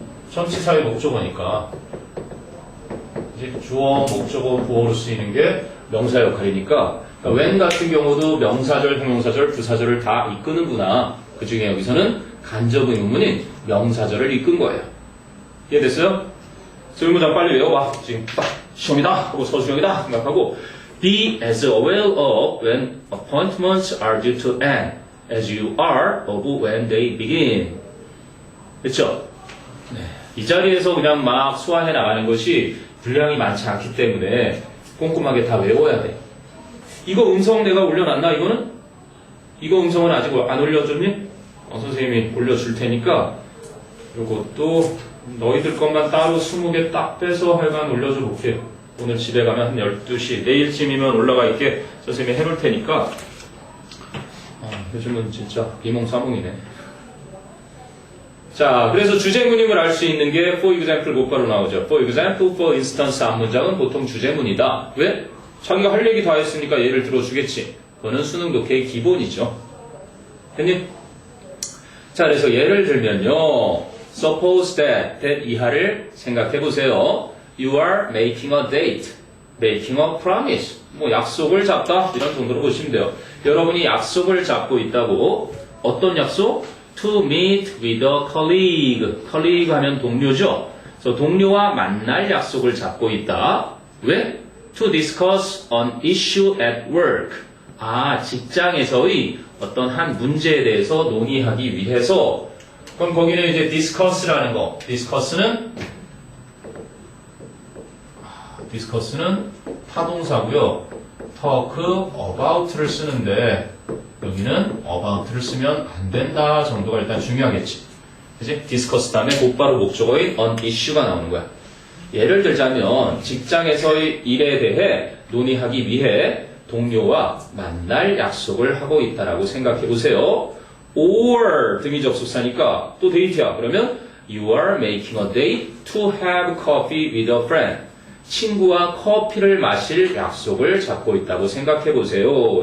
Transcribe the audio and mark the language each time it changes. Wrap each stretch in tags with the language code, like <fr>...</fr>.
<ko>전치사의 목적어니까. 이제 주어, 목적어, 보어로 쓰이는 게 명사 역할이니까, 그러니까 when 같은 경우도 명사절, 형용사절, 부사절을 다 이끄는구나. 그 중에 여기서는 간접 의문문인 명사절을 이끈 거예요. 이해됐어요? 설문장 빨리 외워봐. 지금 딱 시험이다 하고 서술형이다 생각하고</ko> <en>Be as aware of when appointments are due to end as you are of when they begin.</en> <ko>그렇죠? 네. 이 자리에서 그냥 막 소화해 나가는 것이 분량이 많지 않기 때문에 꼼꼼하게 다 외워야 돼. 이거 음성 내가 올려놨나 이거는? 이거 음성은 아직 안 올려줬니? 선생님이 올려줄 테니까 이것도 너희들 것만 따로 20개 딱 빼서 하여간 올려줘 볼게요. 오늘 집에 가면 한 12시 내일쯤이면 올라가 있게 선생님이 해놓을 테니까 요즘은 진짜 비몽사몽이네. 자, 그래서 주제문임을 알 수 있는 게</ko> <en>for example</en> <ko>곧바로 나오죠.</ko> <en>for example, for instance</en> <ko>앞문장은 보통 주제문이다. 왜? 자기가 할 얘기 다 했으니까 예를 들어주겠지. 그거는 수능 독해의 기본이죠. 됐니? 자, 그래서 예를 들면요.</ko> <en>Suppose that</en> <ko>이하를 생각해 보세요.</ko> <en>You are making a date, making a promise.</en> <ko>뭐 약속을 잡다 이런 정도로 보시면 돼요. 여러분이 약속을 잡고 있다고 어떤 약속?</ko> <en>To meet with a colleague.</en> <ko>colleague 하면 동료죠. 그래서 동료와 만날 약속을 잡고 있다. 왜?</ko> <en>To discuss an issue at work.</en> <ko>직장에서의 어떤 한 문제에 대해서 논의하기 위해서. 그럼 거기는 이제 discuss라는 거. discuss는 타동사고요. talk about를 쓰는데 여기는 about를 쓰면 안 된다 정도가 일단 중요하겠지. 그치? discuss 다음에 곧바로 목적어인 on issue가 나오는 거야. 예를 들자면 직장에서의 일에 대해 논의하기 위해 동료와 만날 약속을 하고 있다라고 생각해 보세요. or 등이 접속사니까 또 데이트야. 그러면</ko> <en>you are making a date to have coffee with a friend.</en> <ko>친구와 커피를 마실 약속을 잡고 있다고 생각해 보세요.</ko>